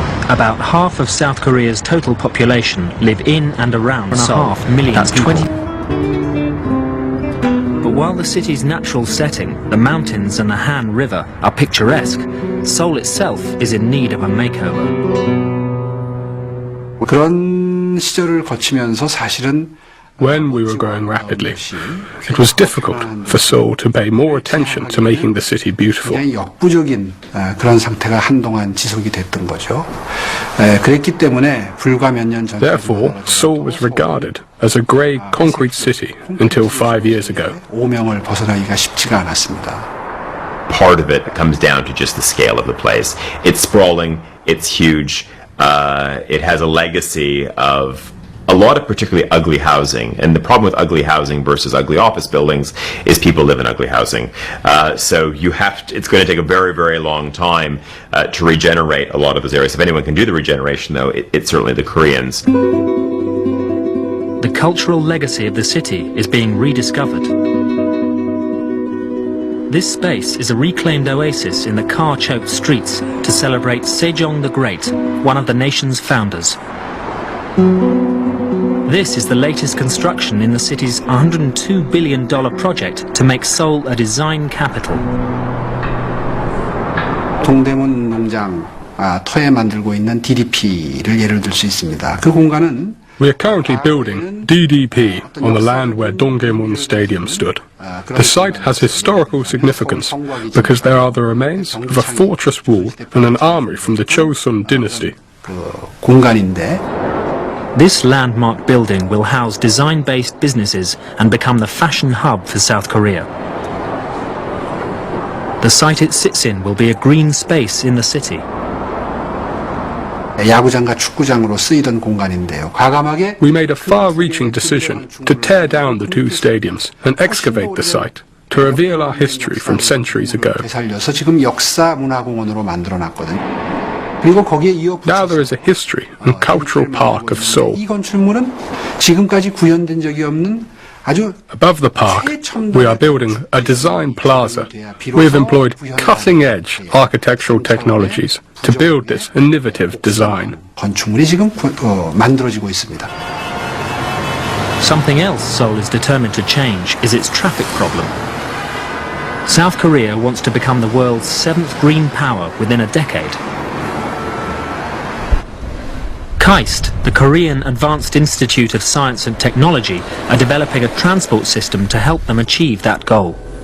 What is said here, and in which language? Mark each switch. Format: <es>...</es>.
<en>About half of South Korea's total population live in and around Seoul. 1.5 million That's people. But while the city's natural setting, the mountains and the Han River, are picturesque, Seoul itself is in need of a makeover.</en> <ko>그런 시절을 거치면서 사실은</ko> <en>When we were growing rapidly, it was difficult for Seoul to pay more attention to making the city beautiful.</en> <ko>굉장히 역부족인 그런 상태가 한동안 지속이 됐던 거죠. 그랬기 때문에 불과 몇 년 전.</ko> <en>Therefore, Seoul was regarded as a grey concrete city until 5 years ago.</en> <ko>오명을 벗어나기가 쉽지가 않았습니다.</ko> <en>Part of it comes down to just the scale of the place. It's sprawling, it's huge, it has a legacy of a lot of particularly ugly housing, and the problem with ugly housing versus ugly office buildings is people live in ugly housing. So it's going to take a very, very long time to regenerate a lot of those areas. If anyone can do the regeneration, though, it's certainly the Koreans. The cultural legacy of the city is being rediscovered. This space is a reclaimed oasis in the car-choked streets to celebrate Sejong the Great, one of the nation's founders. This is the latest construction in the city's $102 billion project to make Seoul a design capital.</en> <ko>동대문 농장 터에 만들고 있는 DDP를 예를 들 수 있습니다. 그 공간은</ko> <en>We are currently building DDP on the land where Dongdaemun Stadium stood. The site has historical significance because there are the remains of a fortress wall and an army from the Chosun dynasty.</en> <ko>공간인데</ko> <en>This landmark building will house design-based businesses and become the fashion hub for South Korea. The site it sits in will be a green space in the city.</en> <ko>야구장과 축구장으로 쓰이던 공간인데요. 과감하게</ko> <en>We made a far-reaching decision to tear down the two stadiums and excavate the site to reveal our history from centuries ago.</en> <ko>되살려서 지금 역사 문화공원으로 만들어놨거든요. 그리고 거기에 이어</ko> <en>Now there is a history and cultural park of Seoul.</en> <ko>이 건축물은 지금까지 구현된 적이 없는 아주</ko> <en>Above the park, we are building a design plaza. We have employed cutting-edge architectural technologies to build this innovative design.</en> <ko>건축물이 지금 만들어지고 있습니다.</ko> <en>Something else Seoul is determined to change is its traffic problem. South Korea wants to become the world's 7th green power within a decade. KAIST, the Korean Advanced Institute of Science and Technology, are developing a transport system to help them achieve that goal.</en>